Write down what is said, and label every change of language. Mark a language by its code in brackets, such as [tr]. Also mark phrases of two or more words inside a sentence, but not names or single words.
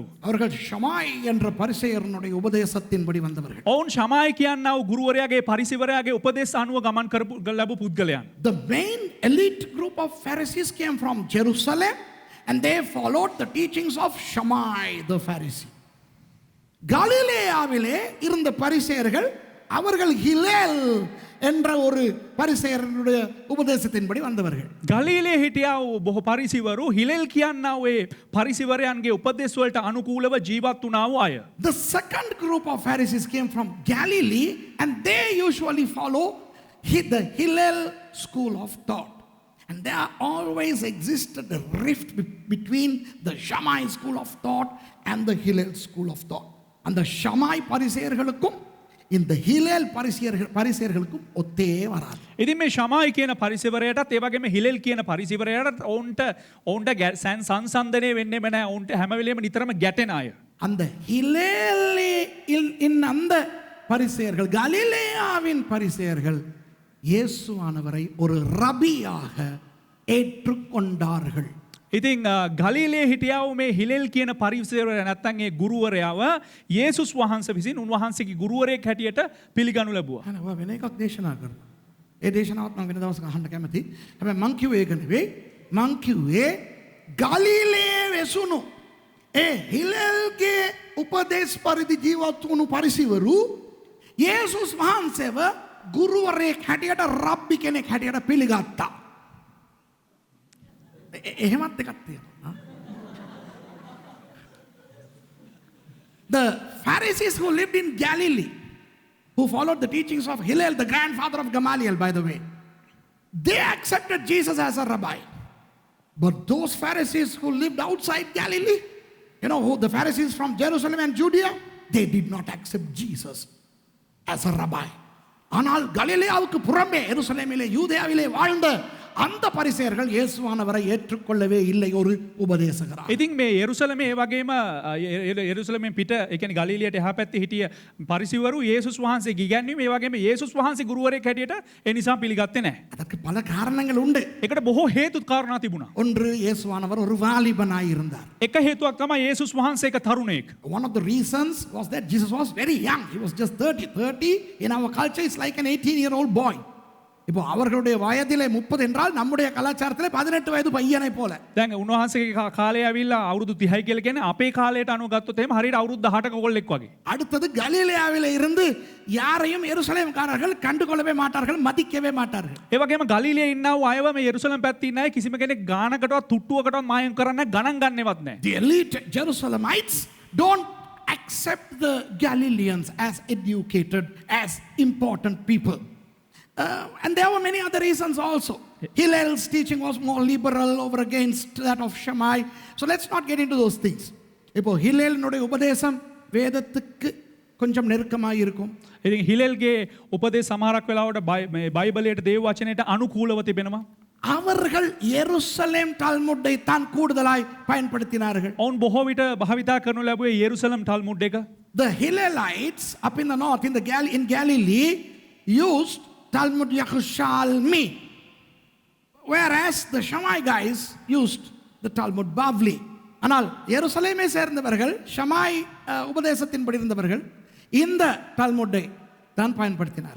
[ta] அவர்கள் ஷமாய் என்ற பரிசேயனுடைய உபதேசத்தின்படி வந்தவர்கள். [si] ඔවුන් ශමායි කියන්නා වූ ගුරුවරයාගේ පරිසිවරයාගේ උපදේශ අනුව ගමන් කරපු ලැබු පුද්ගලයන්. [en] The main elite group of Pharisees came from Jerusalem and they followed the teachings of Shammai the Pharisee. [ta] கலிலேயாவிலே இருந்த பரிசேயர்கள் அவர்கள் ஹிலேல் என்ற ஒரு பரிசேயருடைய உபதேசத்தின்படி வந்தவர்கள். [si] ගලීලේ හිටියා වූ බොහෝ පරිසිවරු හිලෙල් කියන්නා වූ ඒ පරිසිවරයන්ගේ උපදේශ වලට අනුකූලව ජීවත් වුණා වූ අය. [en] The second group of Pharisees came from Galilee and they usually follow the Hillel school of thought. And there always existed a rift between the Shammai school of thought and the Hillel school of thought. [ta] அந்த ஷமாய் பரிசேயர்களுக்கும் இந்த ஹிலேல் பரிசேயர்களுக்கும் ஒத்தே வராது. [si] ඉතින් මේ ශමායි කියන පරිසිවරයටත් ඒ වගේම හිලෙල් කියන පරිසිවරයටත් ඔවුන්ට සංසන්දනය වෙන්නේම නැහැ. ඔවුන්ට හැම වෙලේම නිතරම ගැටෙන අය. [ta] அந்த ஹிலேலின் அந்த பரிசேயர்கள் கலிலேயாவின் பரிசேயர்கள் இயேசுவானவரை ஒரு ரபியாக ஏற்றுக்கொண்டார்கள். [si] ඉතින් ගලීලේ හිටියා වූ මේ හිලෙල් කියන පරිසිවරයා නැත්තම් ඒ ගුරුවරයාව යේසුස් වහන්සේ විසින් උන්වහන්සේගේ ගුරුවරයෙක් හැටියට පිළිගනු ලැබුවා. අනේ වෙන එකක් දේශනා කරනවා. ඒ දේශනාවත් මම වෙන දවසක අහන්න කැමතියි. හැබැයි මං කිව්වේ ඒක නෙවෙයි. මං කිව්වේ ගලීලේ වෙසුණු ඒ හිලෙල්ගේ උපදේශ පරිදි ජීවත් වුණු පරිසිවරු යේසුස් වහන්සේව ගුරුවරයෙක් හැටියට රබ්බි කෙනෙක් හැටියට පිළිගත්තා. එහෙමත් එකක් තියෙනවා. [en] The Pharisees who lived in Galilee, who followed the teachings of Hillel, the grandfather of Gamaliel, by the way, they accepted Jesus as a rabbi. But those Pharisees who lived outside Galilee, who the Pharisees from Jerusalem and Judea, they did not accept Jesus as a rabbi. [ta] ஆனால் கலிலேயாவுக்கு புறம்பே எருசலேமிலே யூதேயாவிலே வாழ்ந்த அந்த பரிசேயர்கள் இயேசுவானவரை ஏற்றுக்கொள்ளவே இல்லை ஒரு உபதேசகராக. [si] ඉතින් මේ යෙරුසලමේ ඒ වගේම යෙරුසලමෙන් පිට ඒ කියන්නේ ගලීලියට එහා පැත්තේ හිටිය පරිසෙවරු යේසුස් වහන්සේ ඉගැන්වීම ඒ වගේම යේසුස් වහන්සේ ගුරුවරයෙක් හැටියට ඒ නිසා පිළිගත්තේ නැහැ. [ta] அதற்கு பல காரணங்கள் உண்டு. [si] ඒකට බොහෝ හේතු කාරණා තිබුණා. [ta] ஒன்று இயேசுவானவர் ஒரு வாலிபனாய் இருந்தார். [si] එක හේතුවක් තමයි යේසුස් වහන්සේ එක තරුණයෙක්. [en] One of the reasons was that Jesus was very young. He was just 30 in our culture is like an 18-year-old boy. [ta] இப்போ அவர்களுடைய வயதிலே 30 என்றால் நம்முடைய கலாச்சாரத்திலே 18 வயது பையனை போல. [si] දැන් උන්වහන්සේගේ කාලය ඇවිල්ලා අවුරුදු 30යි කියලා කියන්නේ අපේ කාලයට අනුව ගත්තොත් එහෙම හරියට අවුරුදු 18ක කොල්ලෙක් වගේ. [ta] அடுத்தது கலிலேயாவிலே இருந்து யாரையும் எருசலேம்காரர்கள் கண்டுகொள்ளவே மாட்டார்கள், மதிக்கவே மாட்டார்கள். [si] ඒ වගේම ගලීලියේ ඉන්නා වූ අයව මේ යෙරුසලම් පැත්තේ ඉන්න අය කිසිම කෙනෙක් ගානකටවත් තුට්ටුවකටවත් මායම් කරන්නේ ගණන් ගන්නේවත් නැහැ. [en] The elite Jerusalemites don't accept the Galileans as educated, as important people. And there were many other reasons also. Hillel's teaching was more liberal over against that of Shammai. So let's not get into those things. [ta] இப்போ ஹிலேலினுடைய உபதேசம் வேதத்துக்கு கொஞ்சம் நெருக்கமாக இருக்கும். [si] ඉතින් හිලෙල්ගේ උපදේශ සමහරක් වෙලාවට මේ බයිබලයට දේව වචනයට අනුකූලව තිබෙනවා. [ta] அவர்கள் எருசலேம் டால்முட்டை தான் கூடுதலாய் பயன்படுத்தினார்கள். [si] ඔවුන් බොහෝ විට භාවිතා කරනු ලැබුවේ යෙරුසලම් ටල්මුඩ් එක. [en] The Hillelites up in the north in Galilee used Talmud Yerushalmi, whereas the Shammai guys used the Talmud Bavli. [ta] ஆனால் எருசலேமை சேர்ந்தவர்கள் ஷமாய் உபதேசத்தின்படி இருந்தவர்கள் இந்த டால்முட்டை தான் பயன்படுத்தினார்கள்.